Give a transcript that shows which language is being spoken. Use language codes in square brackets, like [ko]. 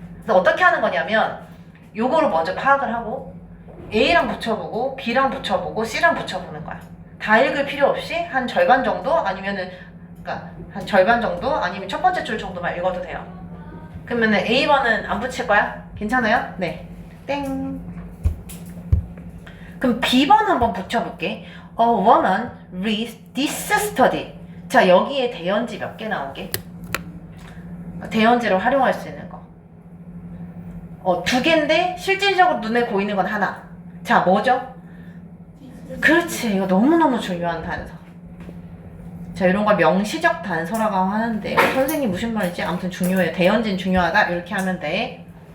[ko] 그래서 어떻게 하는 거냐면 요거를 먼저 파악을 하고 A랑 붙여보고 B랑 붙여보고 C랑 붙여보는 거야. 다 읽을 필요 없이 한 절반 정도 아니면은 한 절반 정도 아니면 첫 번째 줄 정도만 읽어도 돼요. 그러면은 A번은 안 붙일 거야? 괜찮아요? 네. 땡. 그럼 B번 한번 붙여볼게. [en] A woman reads this study. [ko] 자, 여기에 대연지 몇 개 나오게? 대연지를 활용할 수 있는 거. 2개인데 실질적으로 눈에 보이는 건 하나. 자, 뭐죠? 그렇지. 이거 너무너무 중요한 단서. 자, 이런 걸 명시적 단서라고 하는데 선생님 무슨 말인지 아무튼 중요해요. 대연진 중요하다. 이렇게 하면 돼.